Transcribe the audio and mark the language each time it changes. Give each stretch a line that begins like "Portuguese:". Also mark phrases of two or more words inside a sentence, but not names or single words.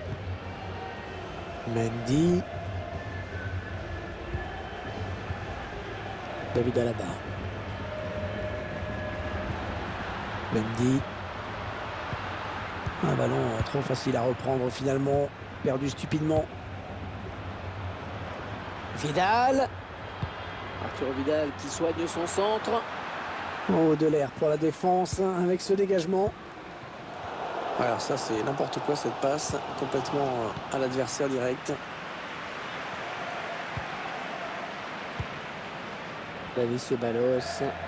French: Mendy. David Alaba. Mendy. Un ballon trop facile à reprendre finalement. Perdu stupidement. Vidal. Arturo Vidal qui soigne son centre. Oh, de l'air pour la défense avec ce dégagement. Alors ça c'est n'importe quoi cette passe, complètement à l'adversaire direct. David Ceballos.